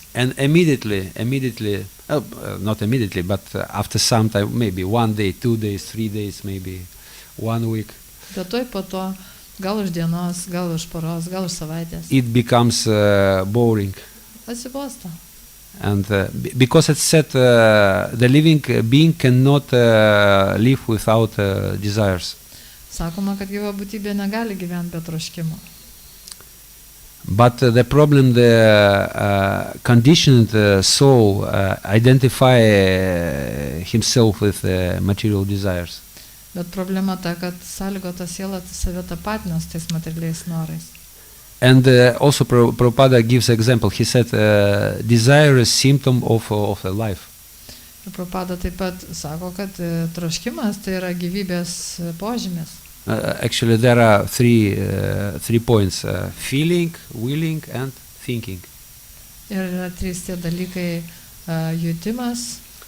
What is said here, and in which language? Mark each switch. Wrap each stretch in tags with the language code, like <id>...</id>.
<en>And immediately, not immediately, but after some time, maybe 1 day, 2 days, 3 days, maybe 1 week.</en> <lt>Bet toj po to, gal už dienos, gal už poros, gal už savaitės.</lt> <en>It becomes boring.</en> <lt>Atsibosta.</lt> <en>And because it's said the living being cannot live without desires.</en> <lt>Sakoma, kad gyva būtybė negali gyventi be troškimo.</lt> <en>But the problem, the conditioned soul identify himself with material desires.</en> <lt>Bet problema ta, kad sąlygota siela save tapatina su tais materialiais norais.</lt> <en>And also Prabhupada gives example. He said desire is symptom of a life.</en> <lt>Ir Prabhupada taip pat sako, kad troškimas tai yra gyvybės požymis.</lt> <en>Actually, there are three points: feeling, willing, and thinking.</en> <lt>Ir yra trys tie dalykai: jutimas,</lt>